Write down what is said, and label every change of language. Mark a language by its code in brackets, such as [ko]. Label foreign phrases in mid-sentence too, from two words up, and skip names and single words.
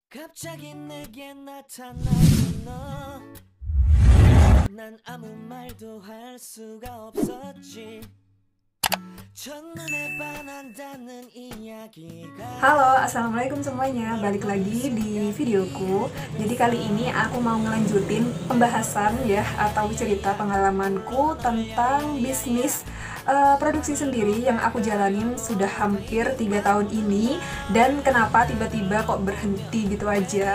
[ko] 갑자기 내게 나타난 너, 난 아무 말도 할 수가 없었지. 첫눈에 반한다는 이야기가. [id] Halo, assalamualaikum semuanya. Balik lagi di videoku. Jadi kali ini aku mau ngelanjutin pembahasan ya, atau cerita pengalamanku tentang bisnis produksi sendiri yang aku jalanin sudah hampir 3 tahun ini. Dan kenapa tiba-tiba kok berhenti gitu aja.